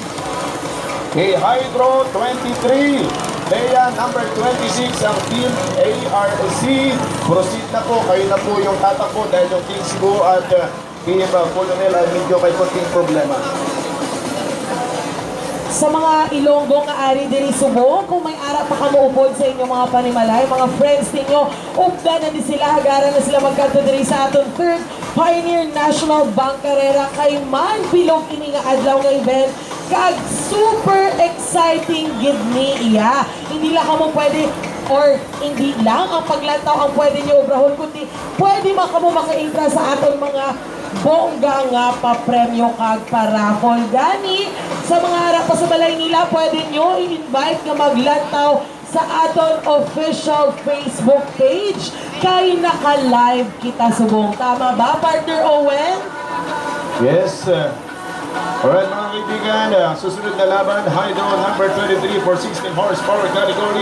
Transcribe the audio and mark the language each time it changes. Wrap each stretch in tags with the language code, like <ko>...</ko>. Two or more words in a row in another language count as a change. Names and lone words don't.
<tl>Okay, Hydro, 23, Bea, number 26, ang Team ARC. Proceed na po, kayo na po yung tatakbo dahil yung Team Cebu at Team Colonel ay medyo may konting problema.</tl> <hil>Sa mga Ilonggo nga ari diri Subong, kung may ara pa kamuupod sa inyong mga panimalay, mga friends ninyo, upda na din sila, hagaran na sila magkanto diri sa aton 3rd Pioneer National Bank Carrera kay man bilog ini nga adlaw nga event kag</hil> <en>super exciting</en> <hil>gid ni iya. Hindi lang kamo pwede or hindi lang ang paglantaw ang pwede niyo obrahon kundi pwede man kamo maka-entra sa aton mga bongga nga pa-premyo kag paraffol gani. Sa mga harap pa sa balay nila, pwede nyo i-invite nga maglantaw sa aton official Facebook page kay naka-live kita subong.</hil> <tl>Tama ba, partner Owen? Yes. Alright mga kaibigan, susunod na laban,</tl> <en>Hydro number 23 for 16 horsepower category.</en>